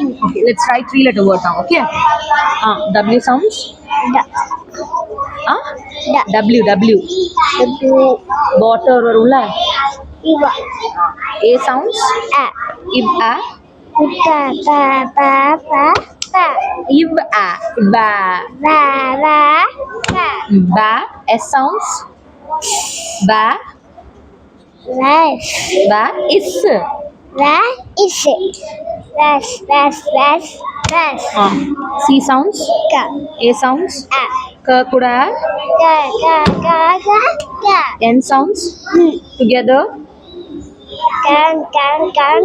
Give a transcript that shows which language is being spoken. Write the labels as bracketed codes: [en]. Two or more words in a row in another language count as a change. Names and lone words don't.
[en] okay let's try 3-letter word now okay w sounds the w w water வரும்ல Iva a sounds A if a pa pa pa pa pa if a ba va va va ba s sounds ba Vas ba is va is it Vas c sounds ka a sounds A k கூட ka n sounds together can